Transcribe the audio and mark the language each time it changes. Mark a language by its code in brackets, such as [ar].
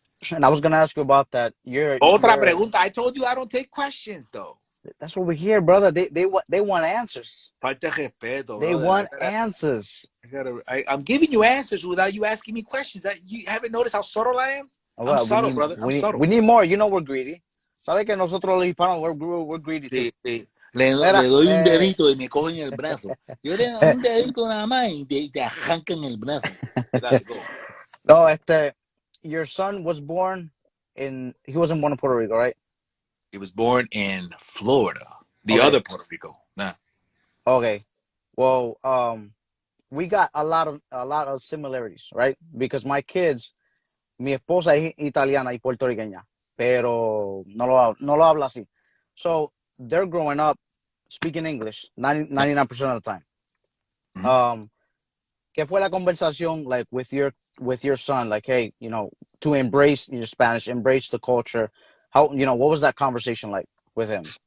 [en] And I was gonna ask you about that. [es] Otra pregunta. [en] I told you I don't take questions, though. That's what we hear, brother. They want answers. [es] Falta de respeto, [en] They brother. want answers. I'm giving you answers without you asking me questions. You haven't noticed how subtle I am? Well, I'm subtle, brother. I'm subtle. We need more. You know we're greedy. [es] ¿Sabe que nosotros los hispanos [en] we're greedy too? [es] Sí, sí. Le doy un dedito y me cogen el brazo. Yo le doy un dedito nada más y te arrancan el brazo. Dale, go. [en] No, your son was born he wasn't born in Puerto Rico, right? He was born in Florida, the other Puerto Rico. Nah. Okay. Well, we got a lot of similarities, right? Because my kids, [es] mi esposa es italiana y puertorriqueña, pero no lo habla así. [en] So they're growing up speaking English 99% of the time. Mm-hmm. [es] ¿Qué fue la conversación [en] like with your son? Like, hey, you know, to embrace your Spanish, embrace the culture. How, you know, what was that conversation like with him?